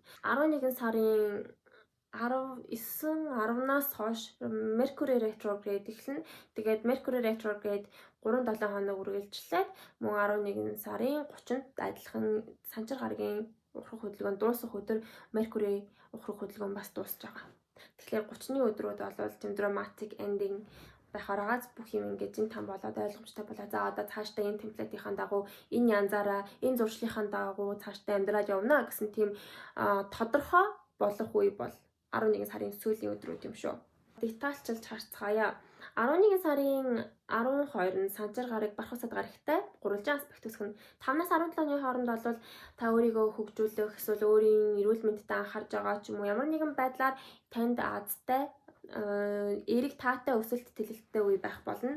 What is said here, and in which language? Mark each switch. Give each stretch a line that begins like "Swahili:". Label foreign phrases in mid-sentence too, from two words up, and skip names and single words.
Mongolian: 11 сарын 19-10-наас хойш
English: Mercury retrograde
Mongolian: эхэлнэ. Тэгээд
English: Mercury retrograde
Mongolian: 3-7 хоног үргэлжлээд мөн 11 сарын 30-нд адилхан санчир гарагийн ухрах хөдөлгөөн дуусах өдөр Mercury ухрах хөдөлгөөн бас дуусж байгаа. Тэгэхээр 30-ны өдрүүд бол тийм
English: dramatic ending
Mongolian: байхаар гац бүх юм ингээд зин там болоод ойлгомжтой болоо. За одоо цаашдаа энэ темплейтийн дагуу энэ янзаараа энэ зуршлынхаа дагуу цаашдаа амьдраад явна гэсэн тийм тодорхой болох үе бол 11 сарын сүүлийн өдрүүд юм шүү. Детальчилж харцгаая. 11 сарын 12 нь санчир гараг бархасад гарагтай гурвалжин аспект үсгэн 5-аас 17 оны хооронд бол та өөрийгөө хөгжүүлэх, эсвэл өөрийн эрүүл мэндэд анхаарж байгаа ч юм уу, ямар нэгэн байдлаар танд азтай эрэг таатай өсөлт тэлэлттэй үе байх болно.